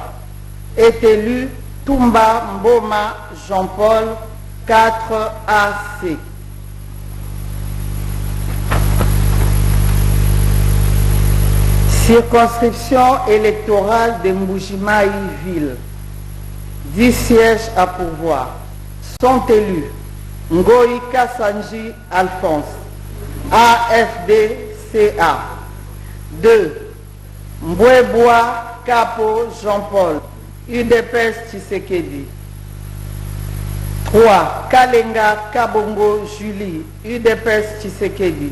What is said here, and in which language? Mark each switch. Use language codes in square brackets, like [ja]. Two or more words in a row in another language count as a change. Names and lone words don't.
[fr] Est élu Toumba Mboma Jean-Paul, 4 AC. Circonscription électorale de Mbujimaï Ville, 10 sièges à pouvoir. Sont élus Ngoï Kassanji Alphonse, AFDCA. 2. Mbouebois Capo Jean-Paul, UDPS Tshisekedi. 3. Kalenga Kabongo Julie, UDPS Tshisekedi.